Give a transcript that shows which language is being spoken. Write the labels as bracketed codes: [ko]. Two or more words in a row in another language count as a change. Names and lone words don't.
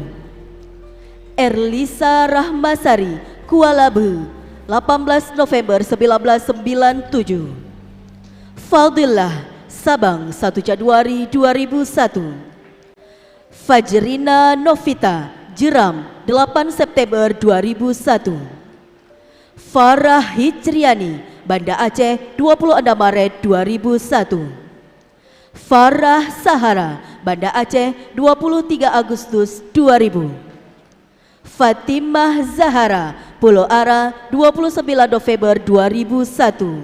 [id] Erlisa Rahmasari, Kuala Lumpur, 18 November 1997. Fadillah Sabang 1 Januari 2001. Fajrina Novita, Jeram 8 September 2001. Farah Hijriani, Banda Aceh 26 Maret 2001. Farah Sahara, Banda Aceh 23 Agustus 2000. Fatimah Zahara, Pulau Ara 29 November 2001.